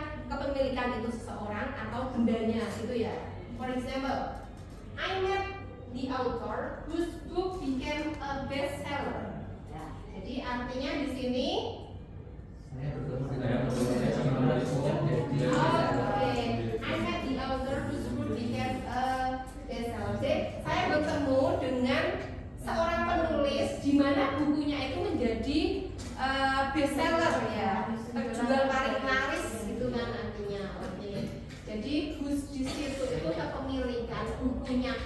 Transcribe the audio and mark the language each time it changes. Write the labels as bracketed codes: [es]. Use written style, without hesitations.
[id] Kepemilikan itu seseorang atau bendanya gitu ya. [en] For example, I met the author whose book became a bestseller. [id] Ya, jadi artinya di sini Saya bertemu dengan penulisnya jadi [en] oke, I met the author whose book became a bestseller. [id] Jadi saya bertemu dengan seorang penulis di mana bukunya itu menjadi bestseller ya, terjual paling laris gitu kan artinya. Oke. Jadi whose di situ itu kepemilikan bukunya.